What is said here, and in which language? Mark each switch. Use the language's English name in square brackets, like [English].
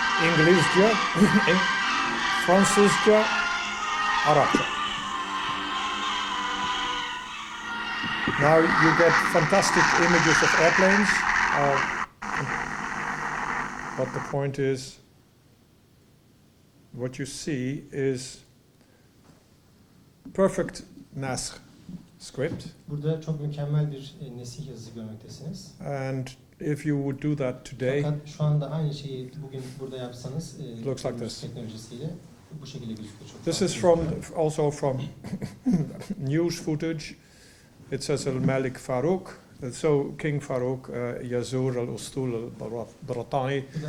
[Turkish] İngilizce, Fransızca, Arapça. [English] Now you get fantastic images of airplanes, but the point is, what you see is perfect nasr script. [Turkish] Burada çok mükemmel bir nesih yazısı görmektesiniz. [English] And if you would do that today, [Turkish] fakat şu anda aynı şeyi bugün burada yapsanız [English] looks like this. [Turkish] Teknolojisiyle bu şekilde gözüküyor. [English] This is also from news footage. It says Al-Malik Farouk. So King Farouk, [Arabic] Yazı al-Ustul al-Baratani.